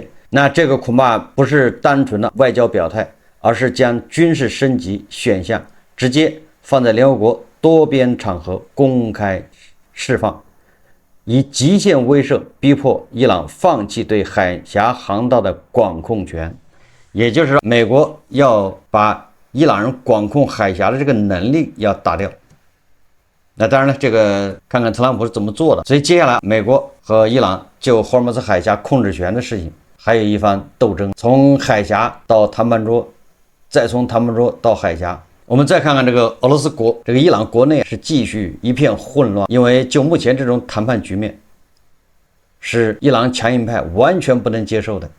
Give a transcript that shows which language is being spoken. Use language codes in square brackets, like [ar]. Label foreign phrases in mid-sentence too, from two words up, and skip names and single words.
[zh] 那這個恐怕不是單純的外交表態，而是將軍事升級選項直接放在聯合國多邊場合公開釋放，以極限威懾逼迫伊朗放棄對海峽航道的管控權。也就是說，美國要把伊朗人管控海峽的這個能力要打掉。那当然了，这个看看特朗普是怎麼做的。所以接下來美國和伊朗就霍爾木茲海峽控制權的事情還有一番鬥爭，從海峽到談判桌，再從談判桌到海峽。我們再看看這個俄羅斯國，這個伊朗國內是繼續一片混亂，因為就目前這種談判局面是伊朗強硬派完全不能接受的。